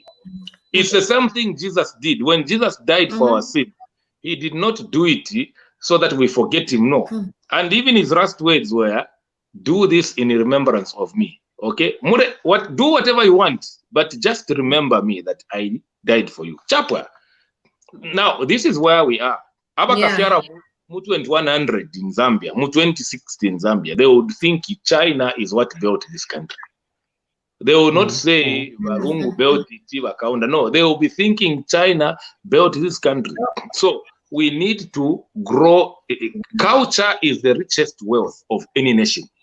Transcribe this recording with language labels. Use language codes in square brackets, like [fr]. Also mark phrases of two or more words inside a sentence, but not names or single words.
[en] It's the same thing Jesus did. When Jesus died for our sin, he did not do it so that we forget him, no. And even his last words were, do this in remembrance of me. Okay? Do whatever you want, but just remember me that I died for you. Chapwa. Now, this is where we are. [bem] Abakafiara mu [en] 2100 in Zambia, mu 2060 in Zambia, they would think China is what built this country. They will not say Varungu built it, no, they will be thinking China built this country. So we need to grow. Culture is the richest wealth of any nation.